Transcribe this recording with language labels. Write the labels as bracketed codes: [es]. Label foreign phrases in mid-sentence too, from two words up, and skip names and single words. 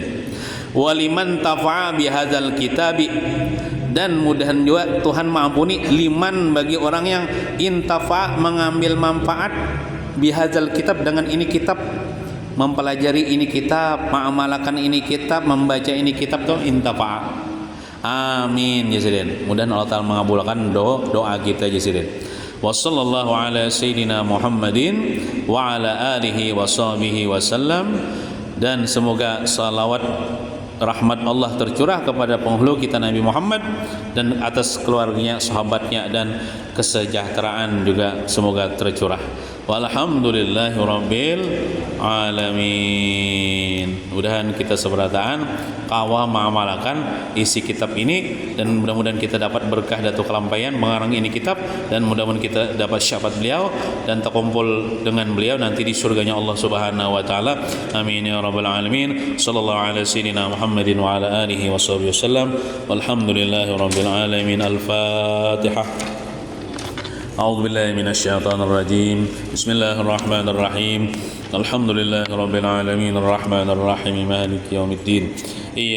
[ar] ولمن انتفع بهذا الكتاب, [id] dan mudahan juga Tuhan mengampuni liman, bagi orang yang intafa, mengambil manfaat, [ar] بهذا الكتاب, [id] dengan ini kitab, mempelajari ini kitab, mengamalkan ini kitab, membaca ini kitab, tuh intafa. [bjn] Amin ya sidin. [id] Mudahan Allah Ta'ala mengabulkan doa kita ya sidin. [ar] وصلى الله على سيدنا محمد وعلى آله وصحبه وسلم. [id] Dan semoga salawat rahmat Allah tercurah kepada penghulu kita Nabi Muhammad, dan atas keluarganya, sahabatnya, dan kesejahteraan juga semoga tercurah. [ar] والحمد لله رب العالمين. [id] Mudahan kita seberataan kawa mengamalkan isi kitab ini, dan mudah-mudahan kita dapat berkah datu kelampaian mengarang ini kitab, dan mudah-mudahan kita dapat syafaat beliau dan terkumpul dengan beliau nanti di surganya Allah Subhanahu wa taala. [ar] آمين يا رب العالمين. صلى الله على سيدنا محمد وعلى آله وصحبه وسلم. والحمد لله رب العالمين. Al-Fatihah. أعوذ بالله من الشيطان الرجيم. بسم الله الرحمن الرحيم. الحمد لله رب العالمين الرحمن الرحيم مالك يوم الدين.